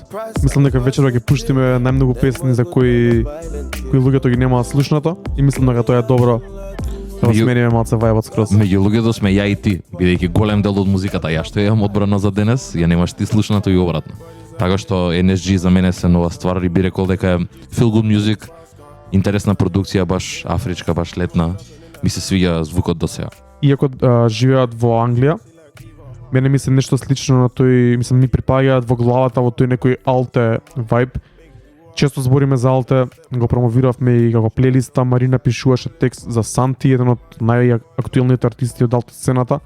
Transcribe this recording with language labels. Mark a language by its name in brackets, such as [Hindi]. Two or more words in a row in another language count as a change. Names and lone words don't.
[Macedonian] Мислам дека вечерва ги пуштиме најмногу песни за кои луѓето ги немаат слушнато и мислам дека тоа е добро Да смениме малце вајбот скроз. Меѓу луѓето сме ја и ти, бидејќи голем дел од музиката ја што имам одбрана за денес, ја немаш ти слушнато и обратно. Така што NSG за мене се нова ствар и би рекол дека е [English] feel good music, [Macedonian] интересна продукција, баш афричка, баш летна. Ми се свиѓа звукот до сега. Иако живеат во Англија, мене ми се нешто слично на тој, мислам ми припаѓаат во главата во тој некој алте вајб. Често збориме за алте, го промовиравме и како плейлиста, Марина пишуваше текст за Санти, еден од најактуелните артисти од алте сцената.